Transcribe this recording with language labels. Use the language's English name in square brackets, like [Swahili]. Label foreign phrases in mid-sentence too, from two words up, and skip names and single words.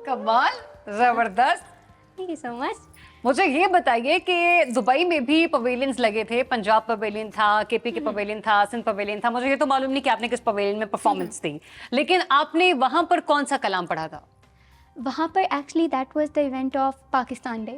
[Urdu] کمال، زبردست. [English] Thank you so much. [Urdu] مجھے یہ بتائیے کہ دبئی میں بھی پویلینز لگے تھے، پنجاب پویلین تھا، کے پی کے پویلین تھا، سندھ پویلین تھا. مجھے یہ تو معلوم نہیں کہ آپ نے کس پویلین میں پرفارمنس دی، لیکن آپ نے وہاں پر کون سا کلام پڑھا تھا? وہاں پر [English] Actually that was the event of Pakistan Day.